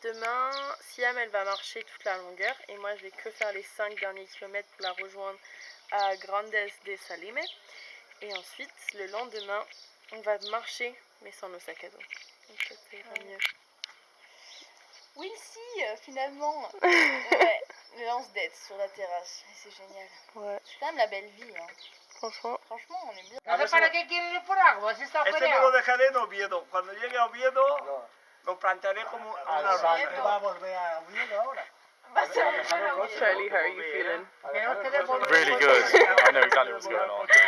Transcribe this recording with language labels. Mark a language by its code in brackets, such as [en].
[fr] Demain, Siam elle va marcher toute la longueur et moi je vais que faire les 5 derniers kilomètres pour la rejoindre à Grandes de Salime. Et ensuite, le lendemain, on va marcher mais sans nos sacs à dos. Donc ça ira mieux. Oui, si, finalement. Ouais, là on se dette sur la terrasse et c'est génial. Ouais. C'est quand même la belle vie. Hein. Franchement, on est bien. [es] ¿Para qué quieren ir por agua? Si está Ese me lo dejaré en Oviedo. Cuando llegue a Oviedo, lo plantaré como una ¿Va a volver a Oviedo ahora? [en] Charlie, how are you feeling? Really good. I know exactly what's going on.